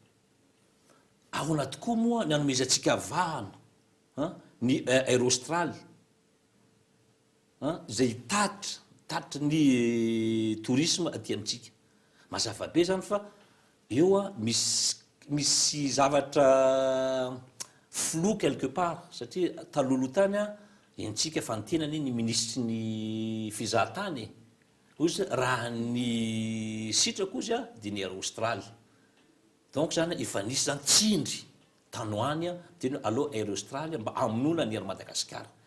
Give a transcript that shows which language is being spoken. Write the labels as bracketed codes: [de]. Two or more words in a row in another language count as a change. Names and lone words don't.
[mg] ahoana tokoa moa ny anomezantsika vahana ny Air Austral zay tatitra ny tourisme aty amintsika mazava be zany fa eo misy zavatra [fr] flou quelque part [mg] satria taloloha tany entsika fantenany ny ministry ny fizahatany ozy raha ny sitrako ozy dia ny Air Austral donc zany efa nisy zany tsindry tanoany teny aloha Air Austral mba amonona ny Air Madagascar